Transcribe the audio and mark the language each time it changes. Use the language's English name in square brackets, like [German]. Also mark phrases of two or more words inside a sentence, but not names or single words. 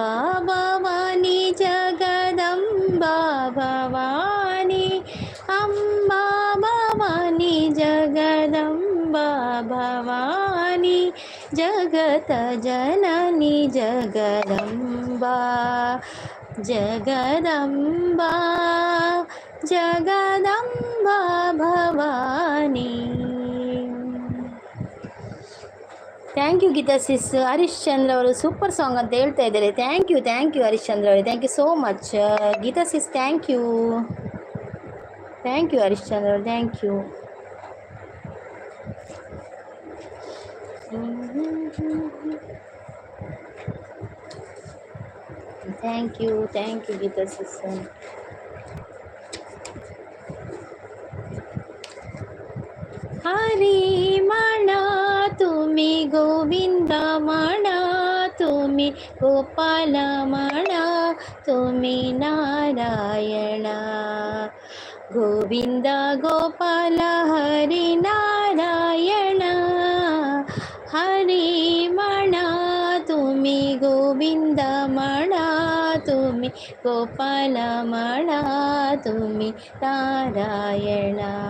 [Hindi] भवानी जगदम्बा भवानी अम्बा भवानी जगदम्बा भवानी जगत जननी जगदम्बा जगदम्बा जगदम्बा भवानी. [English] thank you Geeta sis. [Kannada] ಹರೀಶ್ ಚಂದ್ರ ಅವರು [English] super song [Kannada] ಅಂತ ಹೇಳ್ತಾ ಇದ್ದಾರೆ. [English] thank you [Kannada] ಹರೀಶ್ ಚಂದ್ರ ಅವರೇ, [English] thank you so much. Geeta sis thank you Harish Chandra ಅವರು, thank you. thank you Geeta sis. [Marathi] हरी म्हणा तुम्ही गोविंद म्हणा तुम्ही गोपाल म्हणा तुम्ही नारायण गोविंद गोपाल हरी नारायण हरी म्हणा तुम्ही गोविंद म्हणा तुम्ही गोपाल म्हणा तुम्ही नारायण